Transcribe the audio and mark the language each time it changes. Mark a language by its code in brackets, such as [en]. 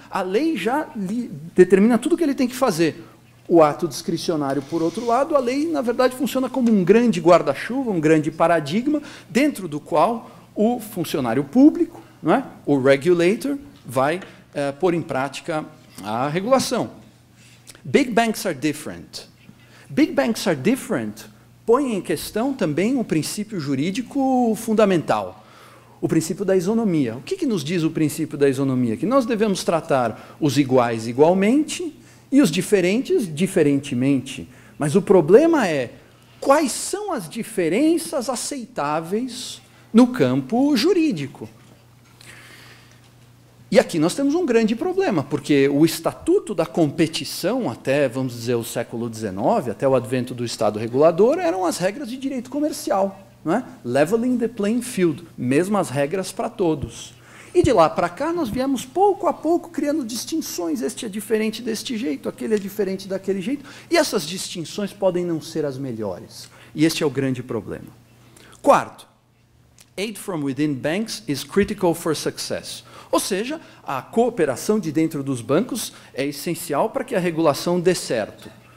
[pt] A lei já determina tudo o que ele tem que fazer. O ato discricionário, por outro lado, a lei, na verdade, funciona como um grande guarda-chuva, um grande paradigma, dentro do qual o funcionário público, não é? O regulator, vai pôr em prática a regulação. [en] Big banks are different. Big banks are different [pt] põe em questão também um princípio jurídico fundamental, o princípio da isonomia. O que nos diz o princípio da isonomia? Que nós devemos tratar os iguais igualmente e os diferentes, diferentemente. Mas o problema é, quais são as diferenças aceitáveis no campo jurídico? E aqui nós temos um grande problema, porque o Estatuto da Competição, até, vamos dizer, o século XIX, até o advento do Estado regulador, eram as regras de direito comercial, não é? [en] Leveling the playing field, [pt] mesmas regras para todos. E de lá para cá, nós viemos pouco a pouco criando distinções. Este é diferente deste jeito, aquele é diferente daquele jeito. E essas distinções podem não ser as melhores. E este é o grande problema. [en] Quarto, aid from within banks is critical for success. [pt] Ou seja, a cooperação de dentro dos bancos é essencial para que a regulação dê certo.